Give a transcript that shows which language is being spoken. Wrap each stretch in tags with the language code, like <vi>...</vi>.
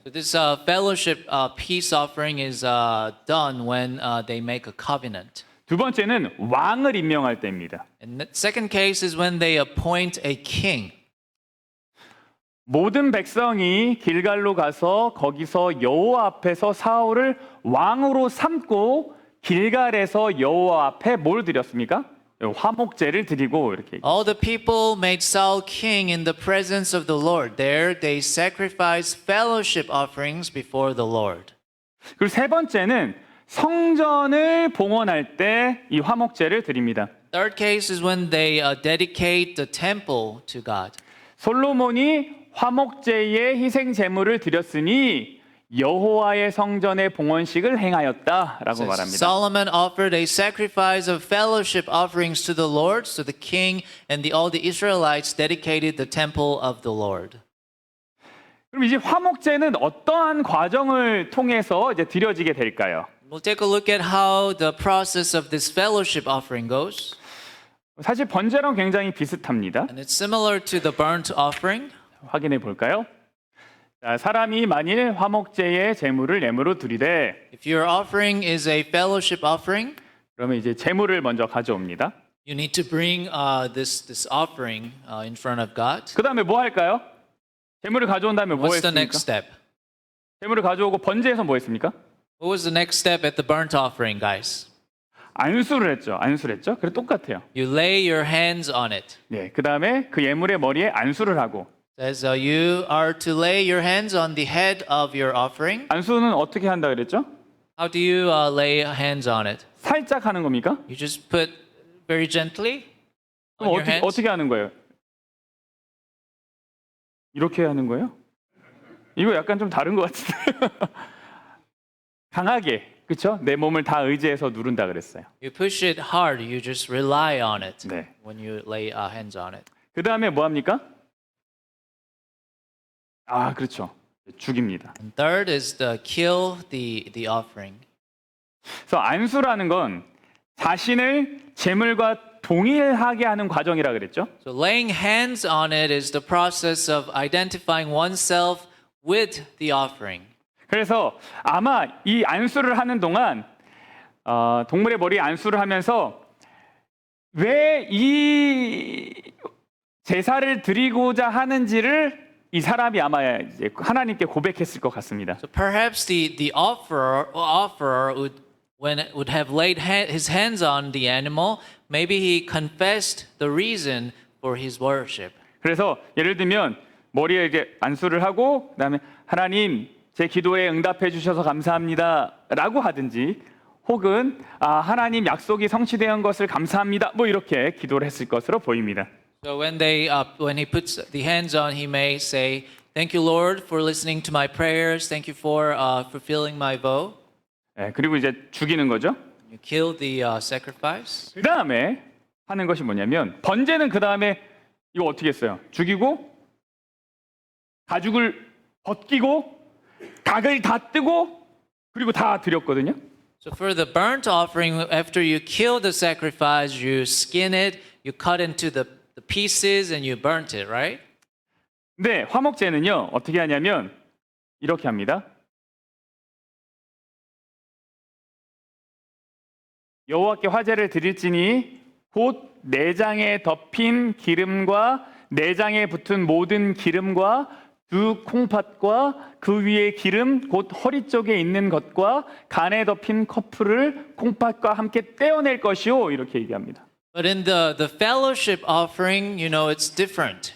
<en>So this fellowship peace offering is done when they make a covenant.</en> <ko>두 번째는 왕을 임명할 때입니다.</ko> <en>And the second case is when they appoint a king.</en> <ko>모든 백성이 길갈로 가서 거기서 여호와 앞에서 사울을 왕으로 삼고 길갈에서 여호와 앞에 뭘 드렸습니까? 화목제를 드리고 이렇게.</ko> <en>All the people made Saul king in the presence of the Lord. There they sacrificed fellowship offerings before the Lord.</en> <ko>그리고 세 번째는 성전을 봉헌할 때 이 화목제를 드립니다.</ko> <en>Third case is when they dedicate the temple to God.</en> <ko>솔로몬이 화목제의 희생 제물을 드렸으니 여호와의 성전의 봉헌식을 행하였다라고 말합니다.</ko> <en>Solomon offered a sacrifice of fellowship offerings to the Lord, so the king and all the Israelites dedicated the temple of the Lord.</en> <ko>그럼 이제 화목제는 어떠한 과정을 통해서 이제 드려지게 될까요?</ko> <en>We'll take a look at how the process of this fellowship offering goes.</en> <ko>사실 번제랑 굉장히 비슷합니다.</ko> <en>And it's similar to the burnt offering.</en> <ko>확인해 볼까요? 자, 사람이 만일 화목제의 제물을 예물로 드리되</ko> <en>If your offering is a fellowship offering,</en> <ko>그러면 이제 제물을 먼저 가져옵니다.</ko> <en>you need to bring this offering in front of God.</en> <ko>그 다음에 뭐 할까요? 제물을 가져온 다음에 뭐</ko> <en>What's the</en> <ko>했습니까?</ko> <en>next step?</en> <ko>제물을 가져오고 번제에서 뭐 했습니까?</ko> <en>What was the next step at the burnt offering, guys?</en> <ko>안수를 했죠. 안수를 했죠. 그래 똑같아요.</ko> <en>You lay your hands on it.</en> <ko>네, 그 다음에 그 예물의 머리에 안수를 하고</ko> <en>Says you are to lay your hands on the head of your offering.</en> <ko>안수는 어떻게 한다 그랬죠?</ko> <en>How do you lay hands on it?</en> <ko>살짝 하는 겁니까?</ko> <en>You just put very gently on</en> <ko>그럼</ko> <en>your hands.</en> <ko>어떻게 하는 거예요? 이렇게 하는 거예요? 이거 약간 좀 다른 것 같은데. 강하게, 그렇죠? 내 몸을 다 의지해서 누른다 그랬어요.</ko> <en>You push it hard. You just rely on it</en> <ko>네.</ko> <en>when you lay hands on it.</en> <ko>그 다음에 뭐 합니까? 아, 그렇죠. 죽입니다.</ko> <en>And third is to kill the offering.</en> <ko>그래서 안수라는 건 자신을 제물과 동일하게 하는 과정이라 그랬죠.</ko> <en>So laying hands on it is the process of identifying oneself with the offering.</en> <ko>그래서 아마 이 안수를 하는 동안 동물의 머리에 안수를 하면서 왜 이 제사를 드리고자 하는지를 이 사람이 아마 이제 하나님께 고백했을 것 같습니다.</ko> <en>So perhaps the offerer would have laid his hands on the animal. Maybe he confessed the reason for his worship.</en> <ko>그래서 예를 들면 머리에 이렇게 안수를 하고 그다음에 하나님 제 기도에 응답해 주셔서 감사합니다라고 하든지 혹은 하나님 약속이 성취된 것을 감사합니다. 뭐 이렇게 기도를 했을 것으로 보입니다.</ko> <en>So when he puts the hands on, he may say, "Thank you, Lord, for listening to my prayers. Thank you for fulfilling my vow."</en> <ko>네, 그리고 이제 죽이는 거죠.</ko> <en>You kill the sacrifice.</en> <ko>그 다음에 하는 것이 뭐냐면 번제는 그 다음에 이거 어떻게 했어요? 죽이고 가죽을 벗기고 각을 다 뜨고 그리고 다 드렸거든요.</ko> <en>So for the burnt offering, after you kill the sacrifice, you skin it, you cut into the pieces, and you burnt it, right?</en> <ko>근데 화목제는요 어떻게 하냐면 이렇게 합니다. 여호와께 화제를 드릴지니 곧 내장에 덮인 기름과 내장에 붙은 모든 기름과 두 콩팥과 그 위에 기름 곧 허리 쪽에 있는 것과 간에 덮인 커플을 콩팥과 함께 떼어낼 것이요 이렇게 얘기합니다.</ko> <en>But in the fellowship offering, it's different.</en>